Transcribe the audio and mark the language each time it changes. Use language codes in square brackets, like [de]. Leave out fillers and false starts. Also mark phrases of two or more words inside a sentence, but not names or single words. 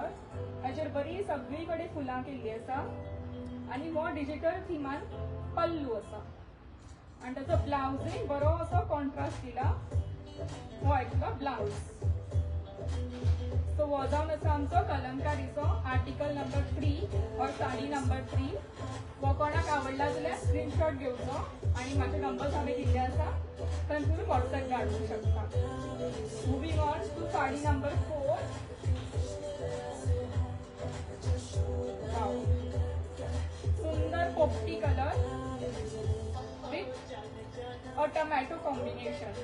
[kok] हाचेर बरी सगळी कडेन फुलां केल्ली आसा आणि हो डिजिटल थिमान पल्लू आसा आणि ताचो ब्लाउजूय बरो असो कॉन्ट्रास्ट दिला. हो येतलो ब्लाउज. सो हो जावन आसा आमचो कलमकारीचो [en] article number [kok] 3 और साडी नंबर 3. वो कोणाक आवडला जाल्यार स्क्रीनशॉट घेवचो आणि माझे नंबर्स हांवें दिल्ले आसा तर तुम्ही व्हॉट्सएप धाडूंक शकता. [en] moving on to saree number 4. [kok] सुंदर पोपटी [en] colour with a tomato combination.